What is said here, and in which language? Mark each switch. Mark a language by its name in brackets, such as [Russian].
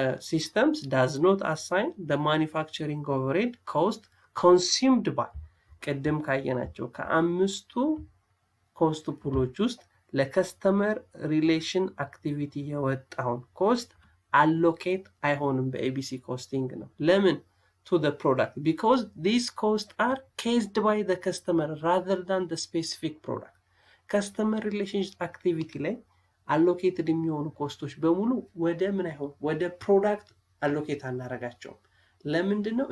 [English] systems does not assign the manufacturing overhead cost consumed by [Amharic] ቀደም ካየናቸው ከአምስቱ ኮስት ፑሎች ውስጥ ለከስተመር ሪሌሽን አክቲቪቲ የወጣውን ኮስት allocate አይሆንም በኤቢሲ ኮስቲንግ ነው። ለምን? [English] to the product because these costs are cased by the customer rather than the specific product. [Amharic] customer relationship activity ላይ allocated የሚሆኑ ኮስቶች በሙሉ ወደ ምን አይሆን ወደ ፕሮዳክት አሎኬት አናረጋቸውም። ለምንድነው?